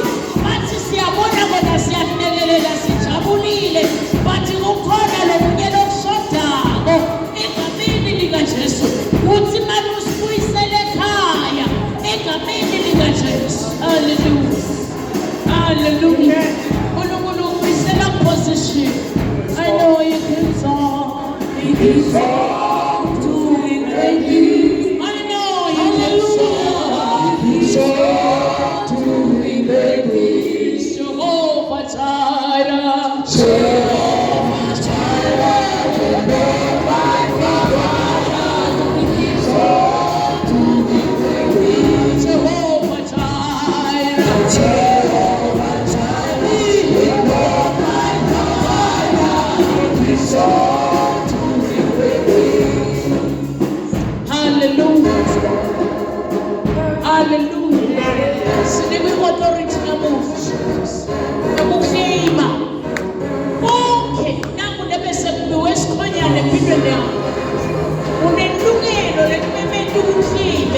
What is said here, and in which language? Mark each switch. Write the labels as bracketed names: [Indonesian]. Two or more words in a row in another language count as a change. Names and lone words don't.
[Swati] Bathi siyabona bona siyafilekelela sijabulile. Bathi kukhona lokunye lokushodako. Egameni likaJesu. Uthi manje usibuyisele ekhaya. Egameni likaJesu. Hallelujah. Hallelujah. uNkulunkulu ukubuyisela position. [English] I know you can talk. He keeps on doing great things. I know you can talk. He's doing great things. Jehovah Jireh. Jehovah Jireh. Jehovah Jireh. He's doing great things. Jehovah Jireh. Jehovah Jireh. He's doing great things. Hallelujah. Hallelujah. [Swati] Sinikwe authority namuhla. Ukukleyima. Okay, nangu nebese kubiwe esikhonyane empilweni yakho. Unelungelo lekumemela ukukleyime.